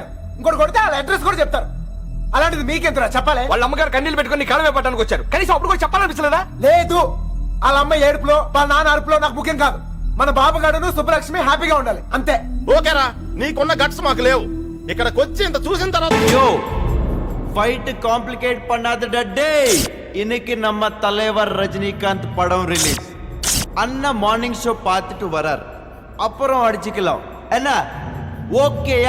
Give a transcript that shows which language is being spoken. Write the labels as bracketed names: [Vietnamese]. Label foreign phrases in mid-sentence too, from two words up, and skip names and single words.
[Telugu] ఇంకోటి కొడితే వాళ్ళ అడ్రస్ కూడా చెప్తారు. అలాంటిది మీకెంతరా చెప్పాలి? వాళ్ళ అమ్మగారు కన్నీళ్ళు పెట్టుకుని కాలమే పట్టడానికి వచ్చారు. కనీసం అప్పుడు కూడా చెప్పాలనిపించలేదా? లేదు. వాళ్ళ అమ్మ ఏడుపులో వాళ్ళ నాన్న అరుపులో నాకు ముఖ్యం కాదు. మన బాబుగాడును సుబ్బలక్ష్మి హ్యాపీగా ఉండాలి అంతే. ఓకేరా, నీకున్న గట్స్ మాకు లేవు. ఇక్కడికి వచ్చి ఇంత చూసిన తర్వాత [English] fight complicate [Tamil] பண்ணாத டே. இன்னைக்கு நம்ம தலைவர் ரஜினிகாந்த் படம் ரிலீஸ். அண்ணா [English] morning show [Tamil] பார்த்துட்டு வரார். அப்புறம் அடிச்சுக்கலாம் என்ன? ஓகேயா?